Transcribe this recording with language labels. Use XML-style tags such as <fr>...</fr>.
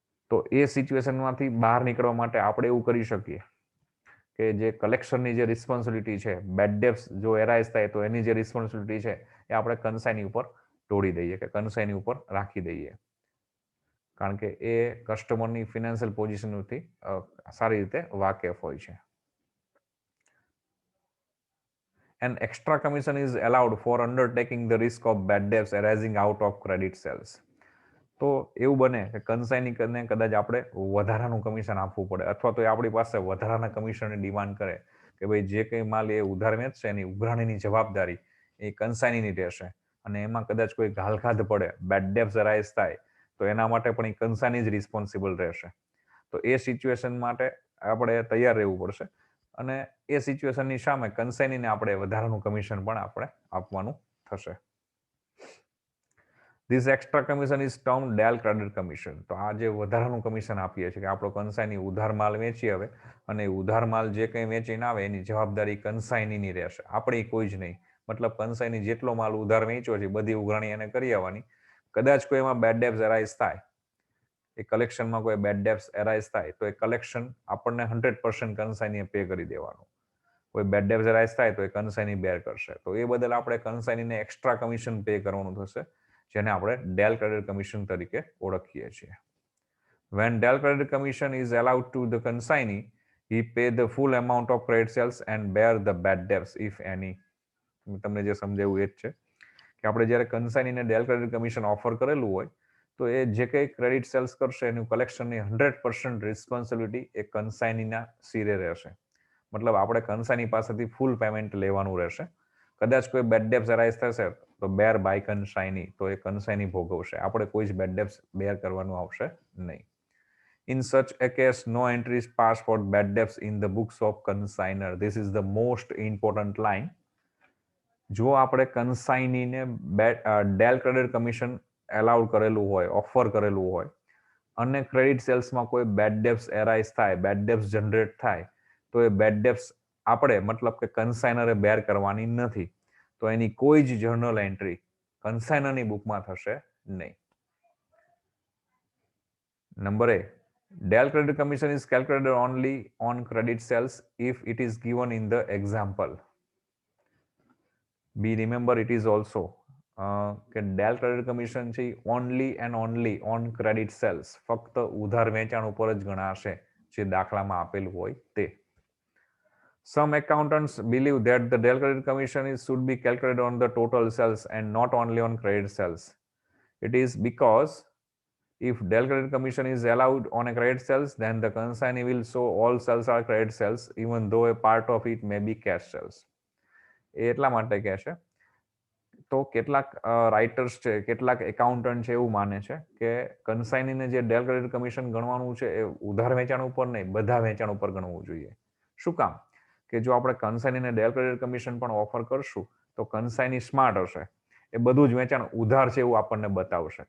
<gu>તો એ સિચ્યુએશનમાંથી બહાર નીકળવા માટે આપણે એવું કરી શકીએ કે જે કલેક્શનની જે રિસ્પોન્સિબિલિટી છે, બેડ ડેબ્સ જો એરાઇઝ થાય તો એની જે રિસ્પોન્સિબિલિટી છે એ આપણે કન્સાઇની ઉપર ઢોળી દઈએ કે કન્સાઇની ઉપર રાખી દઈએ, કારણ કે એ કસ્ટમરની ફિનાન્શિયલ પોઝિશનથી સારી રીતે વાકેફ હોય છે.</gu> <en>An extra commission is allowed for undertaking the risk of bad debts arising out of credit sales.</en> <gu>તો એવું બને કે કન્સાઇનીને કદાચ આપણે વધારાનું કમિશન આપવું પડે, અથવા તો એ આપણી પાસે વધારાના કમિશનની ડિમાન્ડ કરે કે ભાઈ જે કંઈ માલ એ ઉધાર વેચશે એની ઉઘરાણીની જવાબદારી એ કન્સાઇનીની રહેશે, અને એમાં કદાચ કોઈ ઘાલખાધ પડે, બેડ ડેબ્સ અરાઇઝ થાય તો એના માટે પણ એ કન્સાઇની જ રિસ્પોન્સિબલ રહેશે. તો એ સિચ્યુએશન માટે આપણે તૈયાર રહેવું પડશે, અને એ સિચ્યુએશનની સામે કન્સાઇનીને આપણે વધારાનું કમિશન પણ આપણે આપવાનું થશે.</gu> <en>This extra commission is termed del credit commission.</en> <gu>તો આ જે વધારાનું કમિશન આપીએ છીએ કે આપણો કન્સાઇની ઉધાર માલ વેચી આવે અને ઉધાર માલ જે કંઈ વેચીને આવે એની જવાબદારી કન્સાઇનીની રહેશે, આપણી કોઈ જ નહીં. મતલબ કન્સાઇની જેટલો માલ ઉધાર વેચ્યો છે બધી ઉઘરાણી એને કરી આવવાની. કદાચ કોઈ એમાં બેડ ડેબ્સ એરાઇઝ થાય, એ કલેક્શનમાં કોઈ બેડ ડેબ્સ એરાઇઝ થાય તો એ કલેક્શન આપણને 100% કન્સાઇનીએ પે કરી દેવાનું. કોઈ બેડ ડેબ્સ એરાઇઝ થાય તો એ કન્સાઇની બેર કરશે. તો એ બદલ આપણે કન્સાઇનીને એક્સ્ટ્રા કમિશન પે કરવાનું થશે, જેને આપણે ડેલ ક્રેડિટ કમિશન તરીકે ઓળખીએ છીએ.</gu> <en>When Dell credit commission is allowed to the consignee, he pay the full amount of credit sales and bear the bad debts if any.</en> <gu>તમને જે સમજાવ્યું એ જ છે કે આપણે જ્યારે કન્સાઇનીને ડેલ ક્રેડિટ કમિશન ઓફર કરેલું હોય તો એ જે કંઈ ક્રેડિટ સેલ્સ કરશે એનું કલેક્શનની 100% રિસ્પોન્સિબિલિટી એ કન્સાઇનીના સિરે રહેશે. મતલબ આપણે કન્સાઇની પાસેથી ફૂલ પેમેન્ટ લેવાનું રહેશે. કદાચ કોઈ બેડ ડેબ્સ અરાઇઝ થશે તો બેર બાય કન્સાઇની, તો એ કન્સાઇની ભોગવશે, આપણે કોઈ જ બેડ ડેબ્સ બેર કરવાનું આવશે નહીં.</gu> <en>In such a case, no entries pass for bad debts in the books of consignor. This is the most important line.</en> <gu>જો આપણે કન્સાઇનીને ડેલ ક્રેડિટ કમિશન એલાઉડ કરેલું હોય, ઓફર કરેલું હોય, અને ક્રેડિટ સેલ્સમાં કોઈ બેડ ડેબ્સ એરાઇઝ થાય, બેડ ડેબ્સ જનરેટ થાય, તો એ બેડ ડેબ્સ આપણે મતલબ કે કન્સાઇનરે બેર કરવાની નથી. તો એની કોઈ જ જર્નલ એન્ટ્રી કન્સાઇનરની બુકમાં થશે નહીં.</gu> <en>Number A, Dell credit commission is calculated only on credit sales if it is given in the example. B, remember it is also કે Dell credit commission છે only and only on credit sales,</en> <gu>ફક્ત ઉધાર વેચાણ ઉપર જ ગણાશે જે દાખલામાં આપેલું હોય તે.</gu> <en>Some accountants believe that the Dell credit commission should be calculated on the total sales and not only on credit sales. It is because if Dell credit commission is allowed on a credit sales, then the consignee will show all sales are credit sales, even though a part of it may be cash sales.</en> <gu>એ એટલા માટે કહે છે. તો કેટલાક writers છે, કેટલાક accountant છે એવું માને છે કે કન્સાઇનીને જે ડેલ ક્રેડિટ કમિશન ગણવાનું છે એ ઉધાર વેચાણ ઉપર નહીં, બધા વેચાણ ઉપર ગણવું જોઈએ. શું કામ? કે જો આપણે કન્સાઇનીને ડેલ ક્રેડિટ કમિશન પણ ઓફર કરશું તો કન્સાઇની સ્માર્ટ હશે, એ બધું જ વેચાણ ઉધાર છે એવું આપણને બતાવશે.</gu>